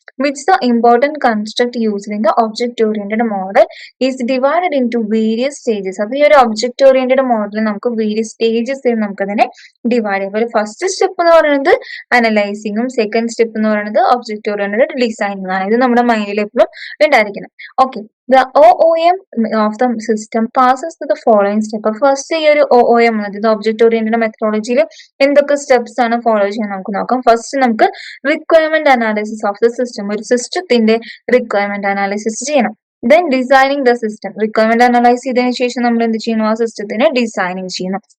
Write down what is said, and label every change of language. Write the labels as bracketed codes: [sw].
[en] Which the important construct used in the object oriented model is divided into various stages. [ml] അപ്പൊ ഈ ഒരു object oriented model നമുക്ക് various stages നമുക്ക് അതിനെ divide ചെയ്യാം. അപ്പോൾ ഫസ്റ്റ് സ്റ്റെപ്പ് എന്ന് പറയുന്നത് അനലൈസിങ്ങും സെക്കൻഡ് സ്റ്റെപ്പ് എന്ന് പറയുന്നത് ഒബ്ജക്ട് ഓറിയന്റഡ് ഡിസൈനിങ് ആണ്. ഇത് നമ്മുടെ മൈൻഡിൽ എപ്പോഴും ഉണ്ടായിരിക്കണം. [en] Okay, the OOM of the system passes to the following step. [ml] First ഈ ഒരു OOM അതായത് ഒബ്ജക്ട് ഓറിയന്റഡ് മെത്തഡോളജിയിൽ എന്തൊക്കെ സ്റ്റെപ്സ് ആണ് ഫോളോ ചെയ്യാൻ നമുക്ക് നോക്കാം. ഫസ്റ്റ് നമുക്ക് [en] requirement analysis of the system, [ml] ഒരു സിസ്റ്റത്തിന്റെ റിക്വയർമെന്റ് അനാലിസിസ് ചെയ്യണം. [en] then designing the system, [ml] requirement analyse ചെയ്തതിനു ശേഷം നമ്മൾ എന്ത് ചെയ്യണം, ആ സിസ്റ്റത്തിനെ ഡിസൈനിങ് ചെയ്യണം.